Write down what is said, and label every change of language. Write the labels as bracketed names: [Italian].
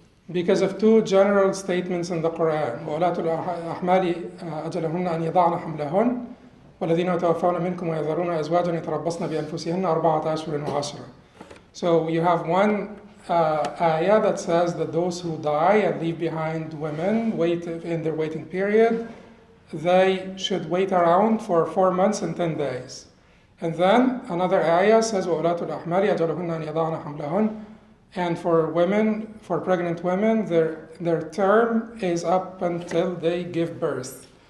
[English] Because of two general statements in the Quran. [Arabic] وَأُولَاتُ الْأَحْمَالِ أَجَلَهُنَّ أَنْ يَضَعْنَ حَمْلَهُنَّ وَالَّذِينَ يَتَوَفَّوْنَ مِنْكُمْ وَيَذَرُونَ أَزْوَاجًا يَتَرَبَّصْنَ بِأَنفُسِهِنَّ أَرْبَعَةَ أَشْهُرٍ وَعَشْرًا. [English] So you have one ayah that says that those who die and leave behind women in their waiting period, they should wait around for 4 months and 10 days. And then another ayah says, [Arabic] وَأُولَاتُ الْأَحْمَالِ أَجَلَهُنَّ أَنْ يَضَعْنَ حَمْلَهُنَّ. [English] And for pregnant women, their term is up until they give birth.